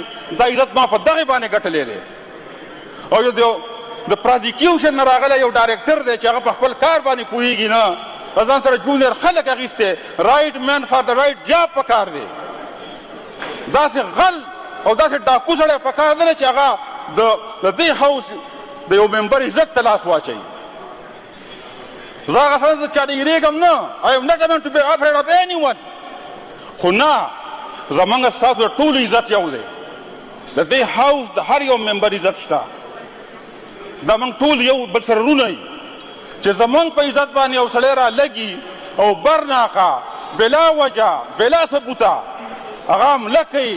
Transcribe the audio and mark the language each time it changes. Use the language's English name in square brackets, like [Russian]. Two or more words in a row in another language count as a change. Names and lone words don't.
[Pashto] دا عزت ما په دغې باندې ګټلی دی. او یو د پرازیکیوشن نه راغلی یو ډایرکټر دی چې هغه په خپل کار باندې پوهېږي نه، ځان سره جونیر خلک اخیستی. [English] right man for [Pashto] د [English] right job [Pashto] په کار دی. داسې غل او داسې ډاکو سړی په کار دی چې هغه د دې هاوس د یو ممبر عزت ته لاس واچوي. زه هغه سړی د چا نه یېرېږم نه. [English] I am not going to be afraid of anyone. [Pashto] خو نه، زمونږ ستاسو د ټولو عزت یو دی. د دې هاوس د هر یو ممبر عزت شته. دا موږ ټول یو بل سره رونه یو چې زمونږ په عزت باندې یو سړی را لګي او برناخه بلا وجه بلا ثبوته هغه حمله کوي.